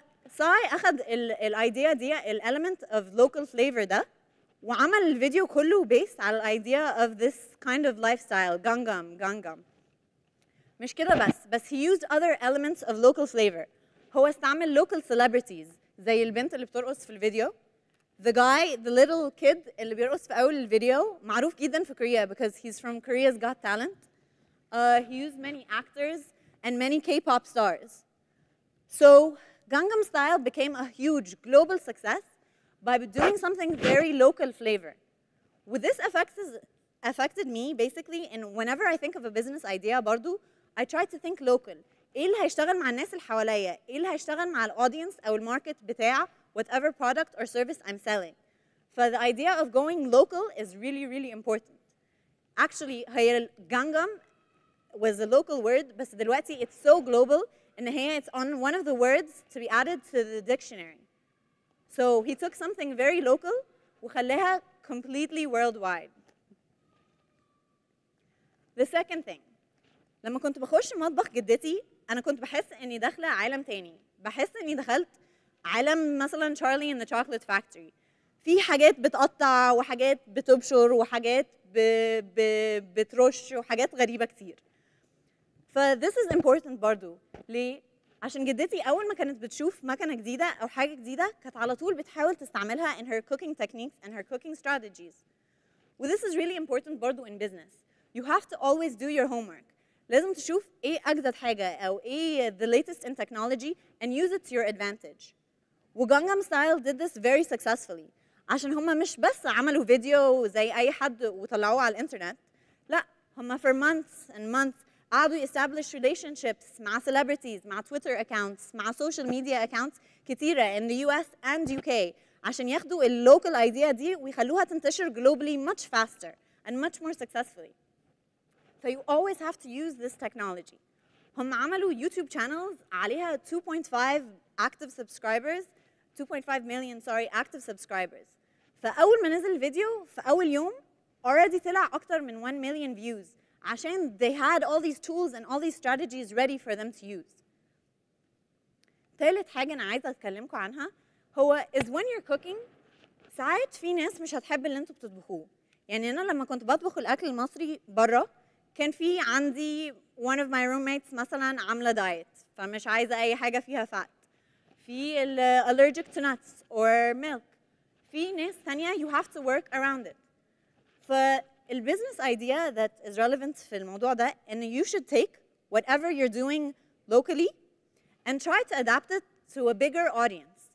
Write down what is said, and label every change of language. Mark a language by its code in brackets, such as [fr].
[ar] ساي أخد الidea دي [en] element of local flavor [ar] ده وعمل الفيديو كله [en] based على idea of this kind of lifestyle Gangnam. [ar] مش كده بس [en] he used other elements of local flavor. [ar] هو استعمل [en] local celebrities [ar] زي البنت اللي بترقص في الفيديو. [en] The little kid [ar] اللي بيرقص في أول الفيديو معروف جدا في كوريا [en] because he's from Korea's Got Talent. He used many actors and many K-pop stars. So Gangnam Style became a huge global success by doing something very local flavor. With this affected me basically, and whenever I think of a business idea [ar] برضو, [en] I try to think local. [ar] ايه اللي هيشتغل مع الناس اللي حواليا؟ ايه اللي هيشتغل مع الaudience أو الماركت بتاع [en] whatever product or service I'm selling. So the idea of going local is really, really important. Actually, [ar] هي [en] Gangnam was a local word, [ar] بس دلوقتي [en] it's so global [ar] إن هي [en] it's on one of the words to be added to the dictionary. So he took something very local [ar] وخلاها [en] completely worldwide. The second thing, [ar] لما كنت بخش مطبخ جدتي أنا كنت بحس إني داخلة عالم تاني. بحس إني دخلت عالم مثلا Charlie and the Chocolate Factory. في حاجات بتقطع وحاجات بتبشر وحاجات بترش وحاجات غريبة كتير. [en] This is important [ar] برضو. ليه؟ عشان جدتي أول ما كانت بتشوف مكنة جديدة أو حاجة جديدة كانت على طول بتحاول تستعملها [en] in her cooking techniques and her cooking strategies. This is really important [ar] برضو [en] in business. You have to always do your homework. [ar] لازم تشوف إيه أجدد حاجة أو إيه [en] the latest in technology and use it to your advantage. Gangnam Style did this very successfully. [ar] عشان هم مش بس عملوا فيديو زي أي حد وطلعوه على الإنترنت. لا، هم [en] for months and months [ar] قعدوا [en] establish relationships مع celebrities, مع Twitter accounts, مع social media accounts كتيرة in the US and UK [ar] عشان ياخدوا [en] local idea [ar] دي ويخلوها تنتشر [en] globally much faster and much more successfully. So you always have to use this technology. [ar] هم عملوا [en] YouTube channels [ar] عليها [en] 2.5 active subscribers 2.5 million active subscribers. [ar] فأول ما نزل الفيديو في أول يوم [en] already [ar] طلع أكتر من [en] 1 million views عشان they had all these tools and all these strategies ready for them to use. [ar] ثالث حاجة أنا عايزة أتكلمكم عنها هو [en] is when you're cooking [ar] ساعات في ناس مش هتحب اللي أنتوا بتطبخوه. يعني أنا لما كنت بطبخ الأكل المصري برا كان في عندي [en] one of my roommates [ar] مثلا عاملة دايت فمش عايزة أي حاجة فيها fat. [en] في allergic to nuts or milk. [ar] في ناس ثانية [en] you have to work around it. فالbusiness idea that is relevant [ar] في الموضوع ده إن [en] you should take whatever you're doing locally and try to adapt it to a bigger audience.